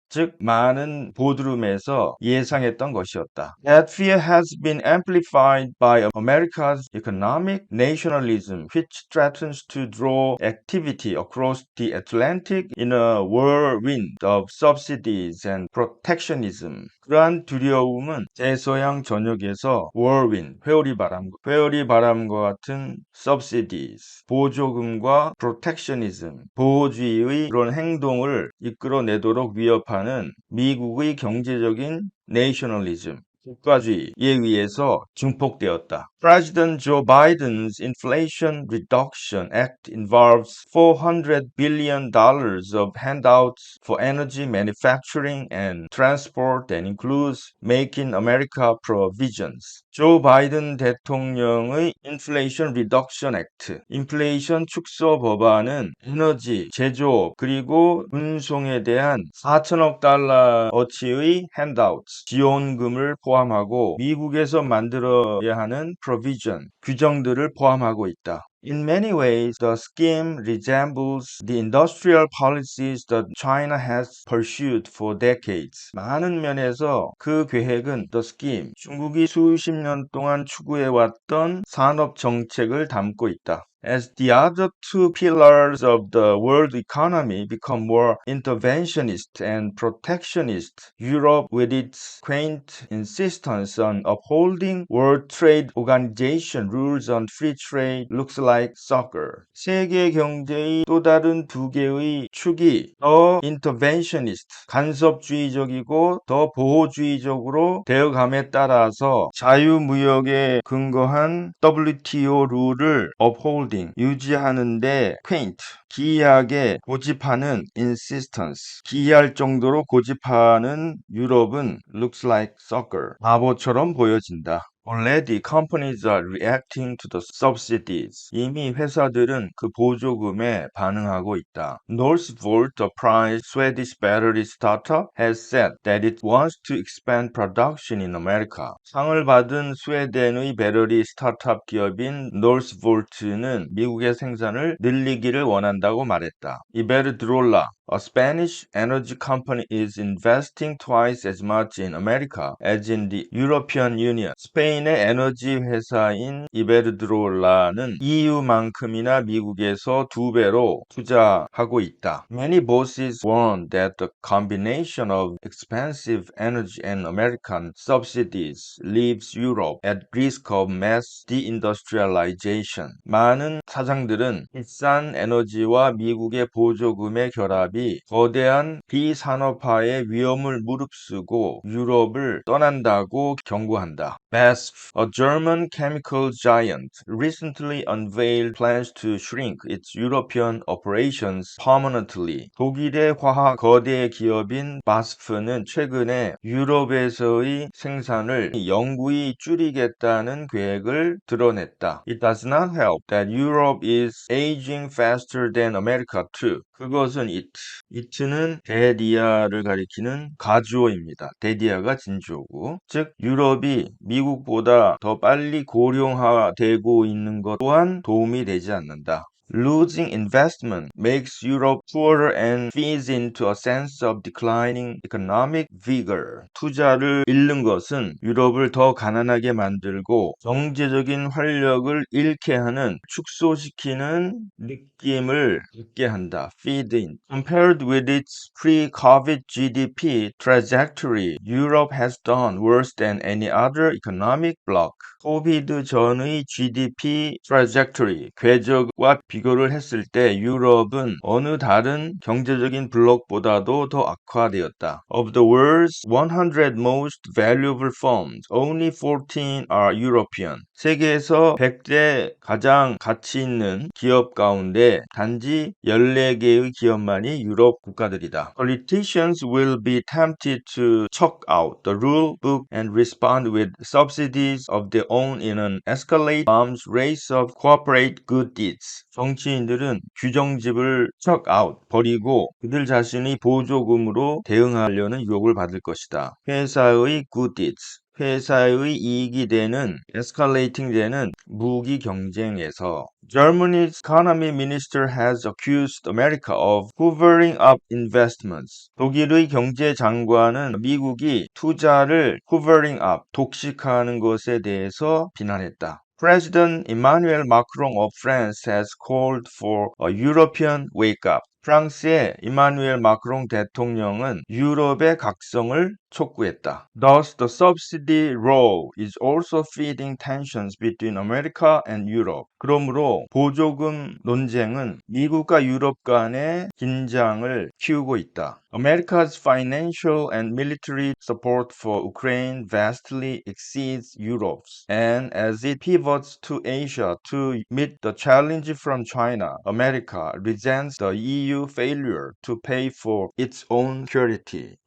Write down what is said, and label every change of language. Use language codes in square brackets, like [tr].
[ko] 즉 많은 보드룸에서 예상했던 것이었다. [en] That fear has been amplified by America's economic nationalism, which threatens to draw activity across the Atlantic in a whirlwind of subsidies and protectionism. [ko] 그러한 두려움은 대서양 전역에서 whirlwind, 회오리 바람과 같은 subsidies, 보조금과 protectionism, 보호주의의 그런 행동을 이끌어내도록 위협하는 미국의 경제적인 내셔널리즘, 국가주의에 의해서 증폭되었다. [en] President Joe Biden's Inflation Reduction Act involves $400 billion of handouts for energy manufacturing and transport and includes Make in America provisions. [ko] 조 바이든 대통령의 Inflation Reduction Act, 인플레이션 축소 법안은 에너지, 제조업, 그리고 운송에 대한 4천억 달러어치의 handouts, 지원금을 포함하고 미국에서 만들어야 하는 provision, 규정들을 포함하고 있다. [en] In many ways, the scheme resembles the industrial policies that China has pursued for decades. [ko] 많은 면에서 그 계획은 the scheme, 중국이 수십 년 동안 추구해왔던 산업 정책을 담고 있다. [en] As the other two pillars of the world economy become more interventionist and protectionist, Europe, with its quaint insistence on upholding World Trade Organization rules on free trade, looks like soccer. [ko] 세계 경제의 또 다른 두 개의 축이 더 interventionist, 간섭주의적이고 더 보호주의적으로 되어감에 따라서 자유무역에 근거한 WTO 룰을 upholding, 유지하는데 quaint, 기이하게 고집하는 insistence, 기이할 정도로 고집하는 유럽은 [en] looks like soccer, [ko] 바보처럼 보여진다. [en] Already companies are reacting to the subsidies. [ko] 이미 회사들은 그 보조금에 반응하고 있다. [en] Northvolt, a prime Swedish battery startup, has said that it wants to expand production in America. [ko] 상을 받은 스웨덴의 배터리 스타트업 기업인 Northvolt는 미국의 생산을 늘리기를 원한다고 말했다. [en] Iberdrola, a Spanish energy company, is investing twice as much in America as in the European Union. [ko] 스페인의 에너지 회사인 이베르드롤라는 EU만큼이나 미국에서 2배로 투자하고 있다. [en] Many bosses warn that the combination of expensive energy and American subsidies leaves Europe at risk of mass deindustrialization. [ko] 많은 사장들은 비싼 에너지와 미국의 보조금의 결합이 거대한 비산업화의 위험을 무릅쓰고 유럽을 떠난다고 경고한다. [en] BASF, a German chemical giant, recently unveiled plans to shrink its European operations permanently. [ko] 독일의 화학 거대 기업인 BASF는 최근에 유럽에서의 생산을 영구히 줄이겠다는 계획을 드러냈다. [en] It does not help that Europe is aging faster than America too. [ko] 그것은 it는 대디아를 가리키는 가주어입니다. 대디아가 진주어고, 즉 유럽이 미국보다 더 빨리 고령화되고 있는 것 또한 도움이 되지 않는다. [en] Losing investment makes Europe poorer and feeds into a sense of declining economic vigor. [ko] 투자를 잃는 것은 유럽을 더 가난하게 만들고 경제적인 활력을 잃게 하는, 축소시키는 느낌을 갖게 한다. [en] Feed in. Compared with its pre-COVID GDP trajectory, Europe has done worse than any other economic bloc. [ko] 코비드 전의 GDP trajectory, 궤적과 비교를 했을 때 유럽은 어느 다른 경제적인 블록보다도 더 악화되었다. [en] Of the world's 100 most valuable firms, only 14 are European. [ko] 세계에서 100대 가장 가치 있는 기업 가운데 단지 14개의 기업만이 유럽 국가들이다. [en] Politicians will be tempted to chuck out the rule book and respond with subsidies of their own in an escalating arms race of corporate good deeds. [ko] 정치인들은 규정집을 [en] chuck out, [ko] 버리고 그들 자신이 보조금으로 대응하려는 유혹을 받을 것이다. 회사의 [en] good deeds, [ko] 회사의 이익이 되는, escalating 되는 무기 경쟁에서. [en] Germany's economy minister has accused America of hoovering up investments. [ko] 독일의 경제장관은 미국이 투자를 [en] hoovering up, [ko] 독식하는 것에 대해서 비난했다. [en] President Emmanuel Macron of France has called for a European wake-up. [ko] 프랑스의 이마누엘 마크롱 대통령은 유럽의 각성을 촉구했다. [en] Thus, the subsidy row is also feeding tensions between America and Europe. [ko] 그러므로 보조금 논쟁은 미국과 유럽 간의 긴장을 키우고 있다. [en] America's financial and military support for Ukraine vastly exceeds Europe's, and as it pivots to Asia to meet the challenge from China, America resents the EU failure to pay for its own security.